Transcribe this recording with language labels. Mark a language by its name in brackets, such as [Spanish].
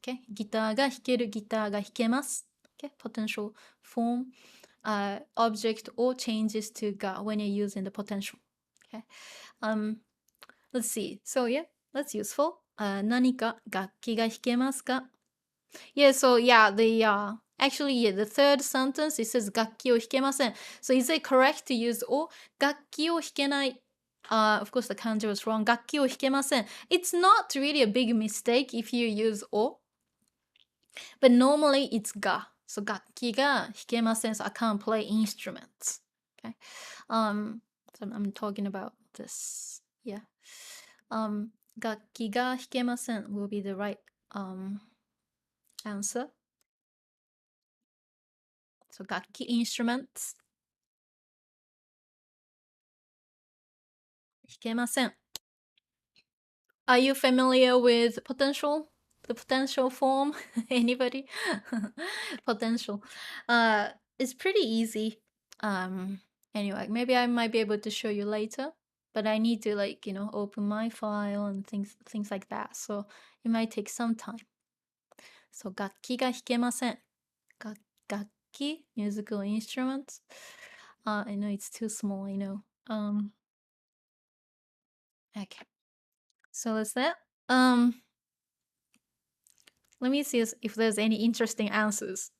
[Japanese] Okay, ギターが弾ける、ギターが弾けます. [English] Okay, potential form, object or changes to ga when you're using the potential. Okay, let's see. So yeah, that's useful. [Japanese] 何か楽器が弾けますか? [English] Yeah, so yeah, the third sentence, it says [Japanese] 楽器を弾けません. [English] So is it correct to use お? [Japanese] 楽器を弾けない. [English] Of course, the kanji was wrong. [Japanese] 楽器を弾けません. [English] It's not really a big mistake if you use お. But normally it's ga. So [Japanese] 楽器が弾けません. [English] So I can't play instruments. Okay. So I'm talking about this. Yeah. [Japanese] 楽器が弾けません [English] will be the right answer. So 楽器 instruments [Japanese] 弾けません. [English] Are you familiar with potential? The potential form? Anybody? Potential. It's pretty easy. Anyway, maybe I might be able to show you later, but I need to open my file and things like that. So it might take some time. [Japanese] So 楽器が弾けません. [English] 楽器 musical instruments. I know it's too small, I know. Okay. So that's that. Let me see if there's any interesting answers.